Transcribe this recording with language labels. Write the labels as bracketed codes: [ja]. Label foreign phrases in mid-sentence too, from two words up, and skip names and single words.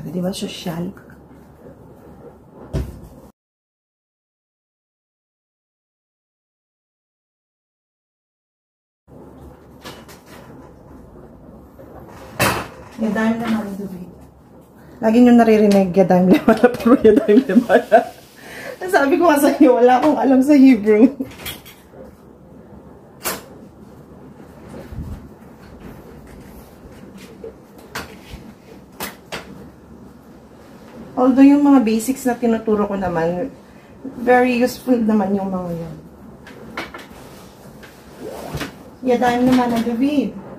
[tl] Diba? Social. Yadayim naman ang David. Lagi nyo naririnig [he] ידיים למעלה, [tl] pero [he] ידיים למעלה. [tl] Sabi ko nga sa inyo, wala akong alam sa Hebrew. Although yung mga basics na tinuturo ko naman, [en] very useful [tl] naman yung mga yun. Yadayim naman ang David.